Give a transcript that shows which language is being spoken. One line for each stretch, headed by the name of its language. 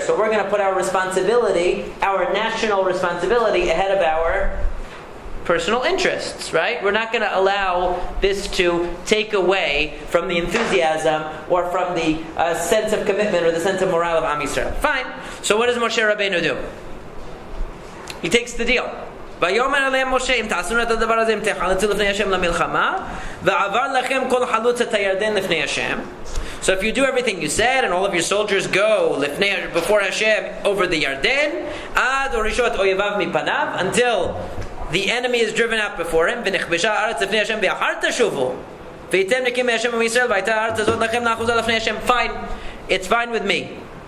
English: So we're going to put our responsibility, our national responsibility, ahead of our personal interests, right? We're not going to allow this to take away from the enthusiasm or from the sense of commitment or the sense of morale of Am Yisrael. Fine. So what does Moshe Rabbeinu do? He takes the deal.
Hebrew: ויאמר עליהם משה אם תעשו את הדבר הזה אם תחלצו לפני השם למלחמה ועבר לכם כל חלוץ את הירדן לפני השם.
English: So if you do everything you said and all of your soldiers go before Hashem over the Yarden
Hebrew: עד הורישו את אויביו מפניו
English: until the enemy is driven out before him
Hebrew: ונכבשה הארץ לפני השם
English: ואחר תשובו וייתם נקים מהשם ומישראל והייתה הארץ הזאת לכם לאחוזה לפני השם. Fine. It's fine with me.